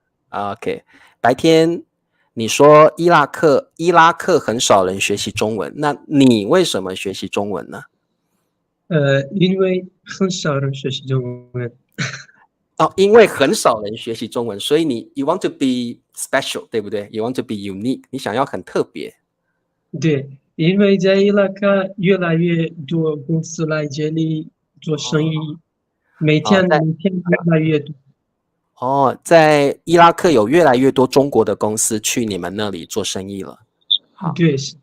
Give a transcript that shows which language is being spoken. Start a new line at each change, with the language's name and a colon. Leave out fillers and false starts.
Chinese: OK， 白天你说伊拉克很少人学习中文，那你为什么学习中文呢？因为很少人学习中文。因为很少人学习中文，所以
English: you want to be special，
Chinese: 对不对？
English: You want to be unique，
Chinese: 你想要很特别。对，因为在伊拉克越来越多公司来这里做生意，每天越来越多。在伊拉克有越来越多中国的公司去你们那里做生意了。好，对，